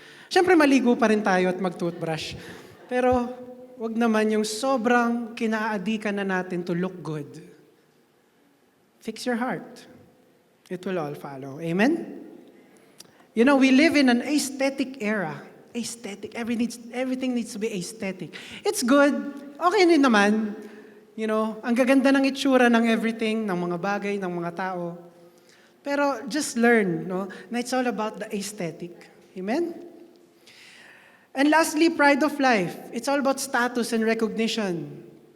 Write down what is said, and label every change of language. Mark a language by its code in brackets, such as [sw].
[tl] Siyempre maligo pa rin tayo at mag-toothbrush. Pero wag naman yung sobrang kinaadikan na natin [en] to look good. Fix your heart. It will all follow. [tl] Amen? [en] We live in an aesthetic era. Aesthetic. Everything needs to be aesthetic. It's good. [tl] Okay din naman. Ang gaganda ng itsura ng everything, ng mga bagay, ng mga tao. Pero [en] just learn, na it's all about the aesthetic. Amen? And lastly, pride of life. It's all about status and recognition.